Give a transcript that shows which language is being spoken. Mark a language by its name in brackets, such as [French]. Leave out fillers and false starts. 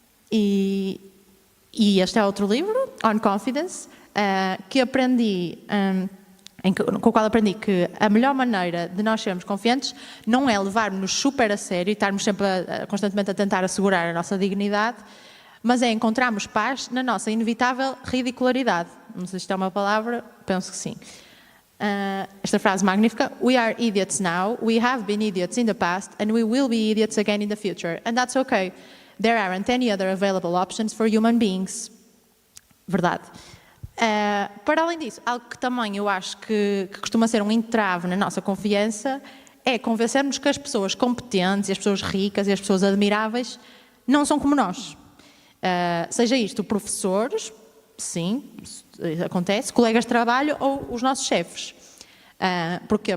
[Portuguese] E este é outro livro, On Confidence, que aprendi, com o qual aprendi que a melhor maneira de nós sermos confiantes não é levarmos-nos super a sério e estarmos sempre constantemente a tentar assegurar a nossa dignidade, mas é encontrarmos paz na nossa inevitável ridicularidade. Não sei se isto é uma palavra, penso que sim. Esta frase magnífica: [English] We are idiots now, we have been idiots in the past, and we will be idiots again in the future. And that's okay. There aren't any other available options for human beings. [Portuguese] Verdade. Para além disso, algo que também eu acho que costuma ser um entrave na nossa confiança é convencermos que as pessoas competentes, e as pessoas ricas e as pessoas admiráveis não são como nós. Seja isto professores, sim, acontece, colegas de trabalho ou os nossos chefes. Porquê?